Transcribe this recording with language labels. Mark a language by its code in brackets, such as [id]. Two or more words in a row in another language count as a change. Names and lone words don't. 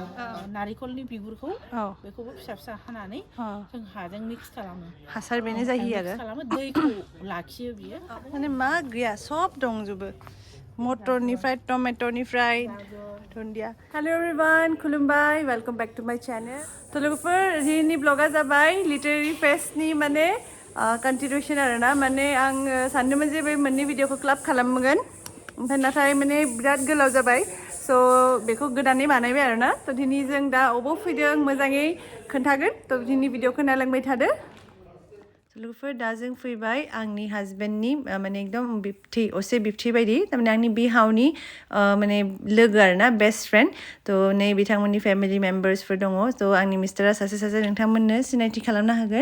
[brx] नारिखलनि बिगुरखौ बेखौबो फिसा फिसा हानानै जों हाजों मिक्स खालामो हासार बेनो जायो आरो खालामो दैखौ लाखियो बियो माने मा गैया सब दंजोबो मटरनिफ्राय टमेट'निफ्राय दुन्दिया [en] hello everyone [brx] खुलुमबाय [en] welcome back to my channel [brx] तो लोगोफोर दिनैनि ब्लगा जाबाय लिटारेरी फेस्टनि माने कन्टिनिउसन आरोना माने आं सानदोंमोन जे बे मोननै भिडिअखौ क्लाब खालामगोन ओमफ्राय नाथाय माने बिराद गोलाव जाबाय स' बेखौ गोदानै बानायबाय आरोना तो दिनै जों दा अबाव फैदों मोजाङै खोन्थागोन तो दिनै भिडिअखौ नायलांबाय थादो लोगोफोर दा जों फैबाय आंनि हाजबेन्डनि माने एकदम बिबथै असे बिबथै बायदि थारमाने आंनि बिहावनि माने लोगो आरोना [en] best friend [brx] थ' नै बिथांमोननि फेमिलि मेम्बार्सफोर दङ थ' आंनि मिस्टारा सासे नोंथांमोननो सिनायथि खालामना होगोन